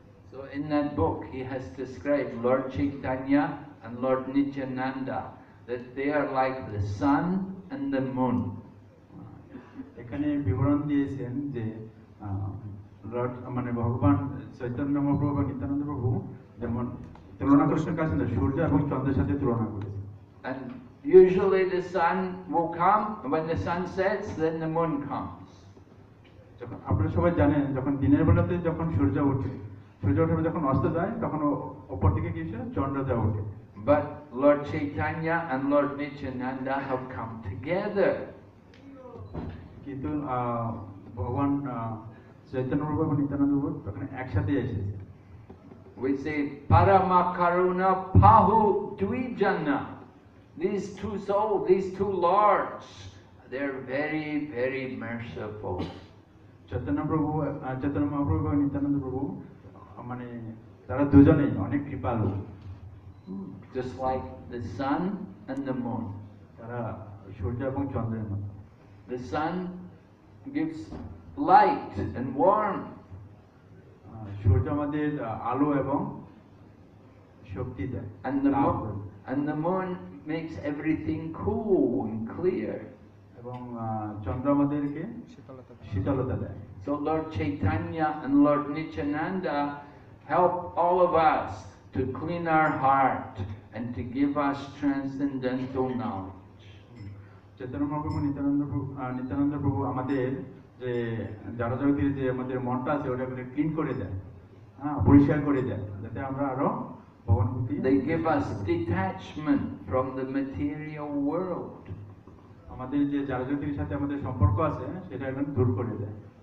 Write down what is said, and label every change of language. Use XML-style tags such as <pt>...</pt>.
<en>So in that book he has described Lord Chaitanya and Lord Nityananda, that they are like the sun and the moon.</en> <bn>এখানে বিবরণ দিয়েছেন যে Lord মানে ভগবান চৈতন্য মহাপ্রভু বা নিত্যানন্দ প্রভু যেমন তুলনা করেছেন কাছে সূর্য এবং চন্দ্রের সাথে তুলনা করেছেন।</bn> <en>And usually the sun will come, and when the sun sets, then the moon comes.</en> <bn>যখন আপনারা সবাই জানেন যখন দিনের বেলাতে যখন সূর্য ওঠে, সূর্য ওঠে যখন অস্ত যায় তখন ওপর দিকে কি আসে চন্দ্রটা ওঠে।</bn> <en>But Lord Chaitanya and Lord Nityananda have come together.</en> <bn>কিন্তু ভগবান চৈতন্য প্রভু এবং নিত্যানন্দ প্রভু তখন একসাথে এসেছে।</bn> <en>We say</en> <bn>Parama Karuna Pahu Dvijana.</bn> <en>These two souls, these two lords, they're very, very merciful.</en> <bn>Chaitanya প্রভু চৈতন্য মহাপ্রভু এবং নিত্যানন্দ প্রভু মানে তারা দুজনেই অনেক কৃপালু,</bn> <en>Just like the sun and the moon.</en> <bn>তারা সূর্য এবং চন্দ্রের মতো।</bn> <en>The sun gives light and warmth.</en> <bn>সূর্য আমাদের আলো এবং শক্তি দেয়।</bn> <en>And the moon makes everything cool and clear.</en> <bn>এবং চন্দ্র আমাদেরকে শীতলতা দেয়।</bn> <en>So Lord Chaitanya and Lord Nityananda help all of us to clean our heart and to give us transcendental knowledge.</en> <bn>Chaitanya Mahaprabhu Nityananda প্রভু আমাদের যে যারা জগতের যে আমাদের মনটা আছে ওটাকে ক্লিন করে দেয়, হ্যাঁ, পরিষ্কার করে দেয়, যাতে আমরা আরো ভগবানুভূতি।</bn> <en>They give us detachment from the material world.</en> <bn>আমাদের যে যারা জগতের সাথে আমাদের সম্পর্ক আছে সেটা এখন দূর করে দেয়।</bn>